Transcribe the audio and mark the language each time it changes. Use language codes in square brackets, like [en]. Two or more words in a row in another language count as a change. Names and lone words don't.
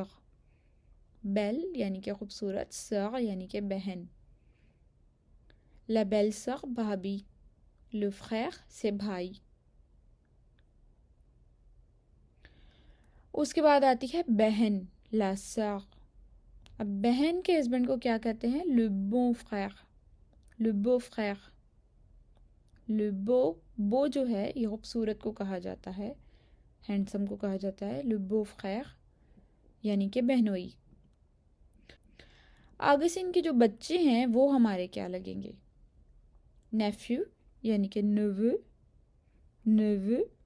[ur] بیل یعنی کہ خوبصورت، سور یعنی کہ بہن. [fr] la belle-sœur [ur] بھابھی، [fr] le frère [ur] سے بھائی. اس کے بعد آتی ہے بہن، [fr] la sœur. [ur] اب بہن کے ہسبینڈ کو کیا کہتے ہیں؟ [fr] le bon frère, le beau-frère. le beau [ur] جو ہے یہ خوبصورت کو کہا جاتا ہے، ہینڈسم کو کہا جاتا ہے. [fr] le beau-frère [ur] یعنی کہ بہنوئی. آگے سے ان کے جو بچے ہیں وہ ہمارے کیا لگیں گے؟ نیفیو یعنی کہ نوو، نوو.